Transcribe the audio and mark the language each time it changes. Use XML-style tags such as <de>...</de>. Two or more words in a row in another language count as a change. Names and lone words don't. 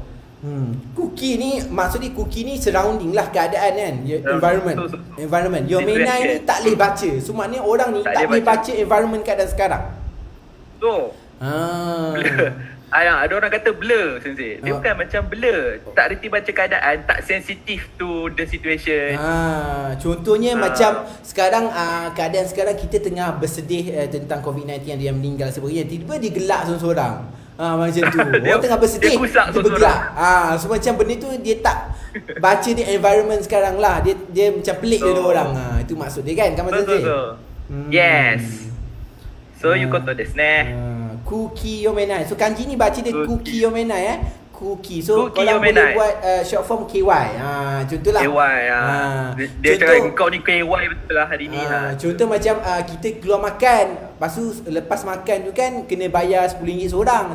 <ms>Kuki ni, maksudnya Kuki ni surrounding lah keadaan kan, environment. Yomenai ni tak boleh baca. So maknanya orang ni tak boleh baca environment keadaan sekarang. So, blur. Ada orang kata blur Sensei. Dia bukan macam blur, tak reti baca keadaan, tak sensitif</ms> <en>to the situation.</en> <ms>Contohnya macam sekarang keadaan sekarang kita tengah bersedih tentang COVID-19 yang dia meninggal sebagainya. Tiba-tiba dia gelak seorang-seorang. Macam tu. Orang tengah bersedih, dia bergelak. So macam benda tu dia tak baca di environment sekarang lah. Dia macam pelik dia orang. Itu maksud dia kan, Kamal Sensei?</ms> <ja>Yes. そういうことですね. 空気読めない.</ja> <ms>So kanji ni baca dia</ms> <ja>空気読めない空気.</ja> <ms>So</ms> <ja>Kuki</ja> <ms>kalau</ms> <ja>Yomenai.</ja> <ms>boleh buat short form KY. Contohlah. KY. Dia cakap kau ni KY betul lah hari ni. Contoh macam kita keluar makan, lepas tu lepas makan tu kan kena bayar RM10 seorang.</ms>